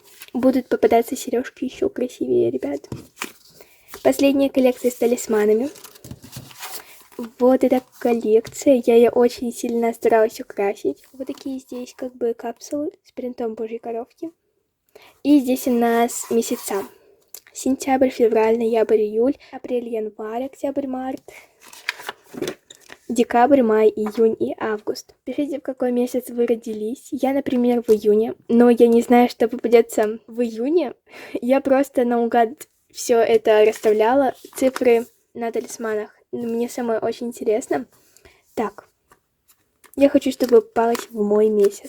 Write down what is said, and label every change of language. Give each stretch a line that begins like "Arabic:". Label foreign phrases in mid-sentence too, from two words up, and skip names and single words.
Russian: Будут попадаться сережки еще красивее, ребят. Последняя коллекция с талисманами. Вот эта коллекция. Я ее очень сильно старалась украсить. Вот такие здесь как бы капсулы с принтом Божьей коровки. И здесь у нас месяца. Сентябрь, февраль, ноябрь, июль, апрель, январь, октябрь, март, декабрь, май, июнь и август. Пишите, в какой месяц вы родились. Я, например, в июне, но я не знаю, что попадется в июне. Я просто наугад все это расставляла, цифры на талисманах. Мне самое очень интересно. Так, я хочу, чтобы попалось в мой месяц.